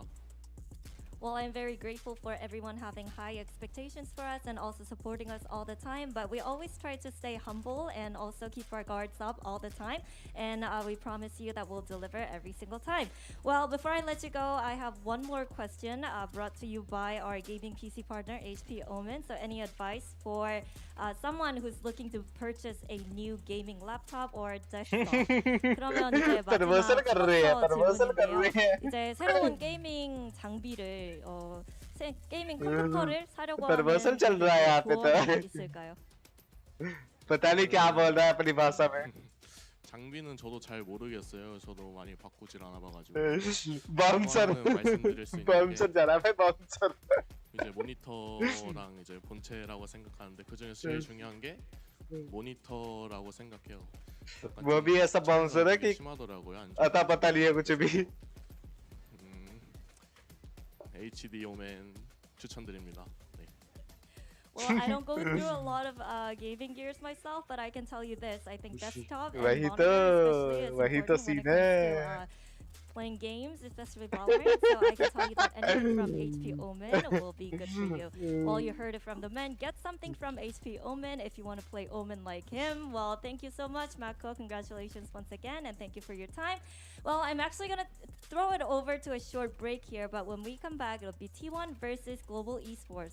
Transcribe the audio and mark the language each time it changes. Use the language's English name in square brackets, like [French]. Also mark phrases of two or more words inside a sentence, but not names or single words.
[English] Well, I'm very grateful for everyone having high expectations for us and also supporting us all the time. But we always try to stay humble and also keep our guards up all the time. And we promise you that we'll deliver every single time. Well, before I let you go, I have one more question brought to you by our gaming PC partner, HP Omen. So any advice for someone who's looking to purchase a new gaming laptop or desktop? [Korean] 그러면 이제 마지막 질문인데요. 이제 새로운 게이밍 장비를 게이밍 컴퓨터를 사려고 하는 [Hindi] चल रहा है यहाँ पे [Korean] 조언이 있을까요? [Hindi] पता नहीं क्या बोल रहा है अपनी भाषा में. [Korean] 장비는 저도 잘 모르겠어요. 저도 많이 바꾸질 않아봐가지고. 바운서를 자 [Hindi] रहा है [Korean] 바운서. 이제 모니터랑 이제 본체라고 생각하는데 그 중에서 제일 중요한 게 모니터라고 생각해요. [Hindi] वो भी ऐसा बाउंसर है कि [Korean] 심하더라고요. 안 [Hindi] अता पता नहीं है कुछ भी. [Korean] HD 오멘 추천드립니다. 네. [English] Well, I don't go through a lot of gaming gears myself, but I can tell you this: I think desktop and [Hindi] वही [English] monitor especially is [Hindi] वही तो [English] important when [Hindi] सीन [English] it comes [Hindi] है. [English] to playing games, especially Valorant. So I can tell you that anything from HP Omen will be good for you. Well, you heard it from the men. Get something from HP Omen if you want to play Omen like him. Well, thank you so much, Mako. Congratulations once again, and thank you for your time. Well, I'm actually gonna throw it over to a short break here, but when we come back, it'll be T1 versus Global Esports.